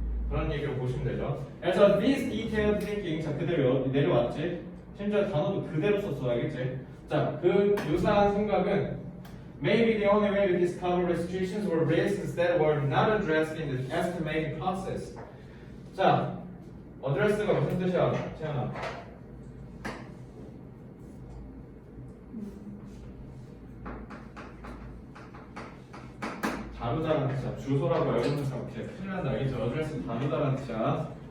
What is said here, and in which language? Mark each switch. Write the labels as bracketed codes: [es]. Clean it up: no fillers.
[ko] 그런 얘기로 보시면 되죠. 그래서 [en] this detailed thinking, [ko] 자 그대로 내려왔지. 심지어 단어도 그대로 썼어, 알겠지? 자, 그 유사한 생각은 [en] maybe the only way to discover restrictions or risks that were not addressed in the estimating process. [ko] 자, address가 무슨 뜻이야, 채연아? 다루다라는 뜻이야. 주소라고 알고 있는 사람 큰일 난다. 알겠죠? 어드레스 다루다라는 뜻이야.